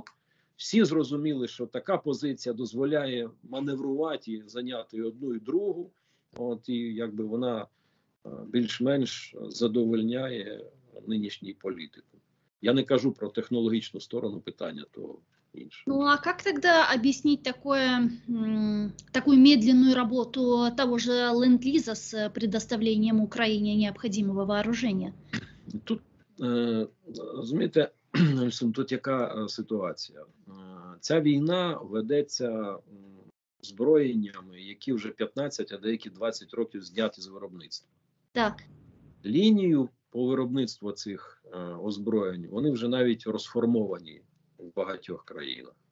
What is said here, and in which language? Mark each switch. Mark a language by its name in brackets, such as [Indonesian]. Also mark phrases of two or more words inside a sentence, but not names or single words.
[Ukrainian] Всі зрозуміли, що така позиція дозволяє маневрувати і зайняти одну і другу. От і якби вона більш-менш задовольняє нинішній політику. Я не кажу про технологічну сторону питання, то інше. [Russian] Ну а как тогда объяснить такую медленную работу того же Ленд-Лиза с предоставлением Украине необходимого вооружения? [Ukrainian] Тут, розумієте, тут яка ситуація? Ця війна ведеться озброєннями, які вже 15, а деякі 20 років зняті з виробництва. Так. Лінію по виробництву цих озброєнь, вони вже навіть розформовані в багатьох країнах.